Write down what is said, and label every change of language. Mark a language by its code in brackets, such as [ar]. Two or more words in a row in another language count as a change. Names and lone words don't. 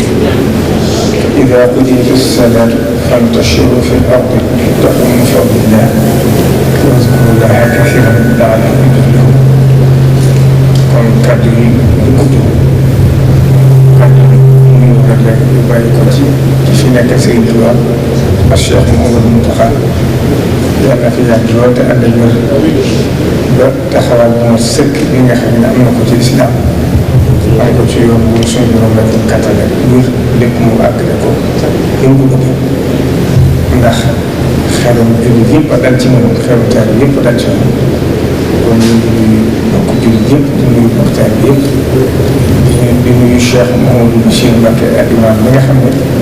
[ar] إذا قضيت الصلاة فانتشروا في الأرض وابتغوا من فضل الله واذكروا الله كثيرا لعلكم تفلحون. [wo] kon kaddu yi du gudd kaddu yi ñu rek yu bàyyi ko ci fi nekk Sëriñ Tuubaa ak Cheikh Mouhamadou Mountakha yàlla na fi yàgg lool te ànd ak wér ba taxawaay bu ma sëkk li nga xam ne am na ko ci lislaam am ko ci yoon bu suñu borom la ko kattale wér lépp mu àggale ko yëngu ko ndax xelum jullit yëpp a dal ci moom xelu taal yëpp a dal ci moom kon ñu ngi nuyu mbokk jullit yëpp di nuyu mbokk taal yëpp di nuyu Cheikh Mouhamadou Bachir Mbacké ak imaam mi nga xam ne